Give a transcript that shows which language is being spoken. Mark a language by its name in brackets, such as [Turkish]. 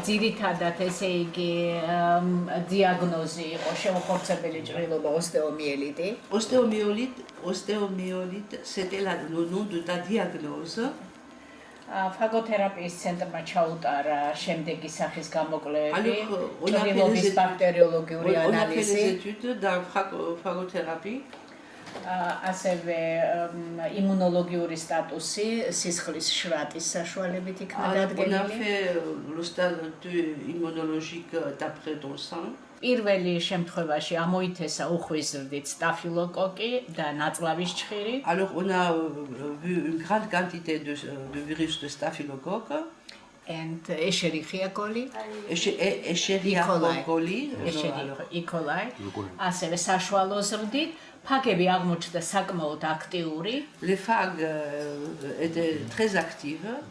[Georgian] ძირითადად ესე იგი დიაგნოზი იყო შეუხორცებელი ჭრილობა ოსტეომიელიტი. [French] Ostéomyélite, c'était le nom de ta diagnose. [Georgian] ფაგოთერაპიის ცენტრმა ჩაუტარა შემდეგი სახის გამოკვლევები, ჭრილობის ბაქტერიოლოგიური [French] On a fait des [Georgian] ანალიზი. [French] études dans phagothérapie. [Georgian] ასევე იმუნოლოგიური სტატუსი სისხლის შვატის საშუალებით იქნა [French] On a [Georgian] დადგენილი. [French] fait le statut immunologique d'après ton sang. [Georgian] პირველი შემთხვევაში ამოითესა უხვის ზრდით სტაფილოკოკი და ნაწლავის ჭხირი. [French] Alors on a vu une grande quantité de virus de staphylocoque. [English] And Escherichia coli. [French] Escherichia coli. E. coli. [Georgian] ასევე საშუალო ზრდით ფაგები აღმოჩნდა საკმაოდ აქტიური. [French] Les phages étaient très actives.